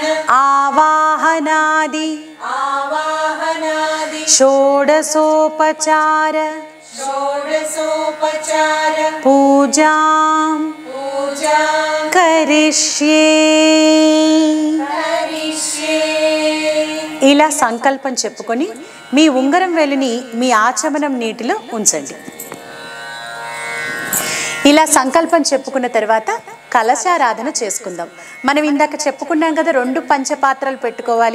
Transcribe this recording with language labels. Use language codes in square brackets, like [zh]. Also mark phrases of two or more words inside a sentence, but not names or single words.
[sa] आवाहनादि आवाहनादि षोडशोपचार षोडशोपचार पूजां पूजा करिष्ये। करिष्ये। [te] ఇలా సంకల్పం చెప్పుకొని మీ ఉంగరం వేలిని మీ ఆచమనం నీటిలో ఉంచండి. ఇలా సంకల్పం చెప్పుకున్న తర్వాత కలశారాధన చేసుకుందాం. మనం ఇందాక చెప్పుకున్నాం కదా, 2 పంచపాత్రలు పెట్టుకోవాలి.